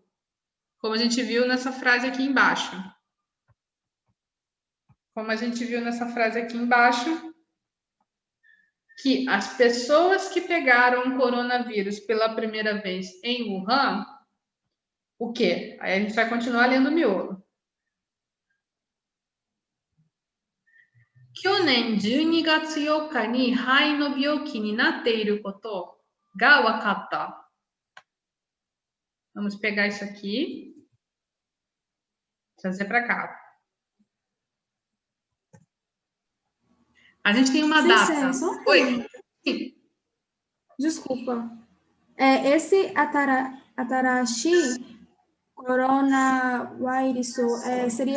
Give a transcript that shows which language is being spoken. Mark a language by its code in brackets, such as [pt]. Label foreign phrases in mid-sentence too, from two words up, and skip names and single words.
[pt] Como a gente viu nessa frase aqui embaixo. Como a gente viu nessa frase aqui embaixo, que as pessoas que pegaram o coronavírus pela primeira vez em Wuhan, o quê? Aí a gente vai continuar lendo o miolo. [ja] Kyonen 12月4日に肺の病気になっていることが分かった。 [pt] Vamos pegar isso aqui, trazer para cá. A gente tem uma data. Oi. Sim. Desculpa. Esse [ja] 新しいコロナウイルス [pt] seria...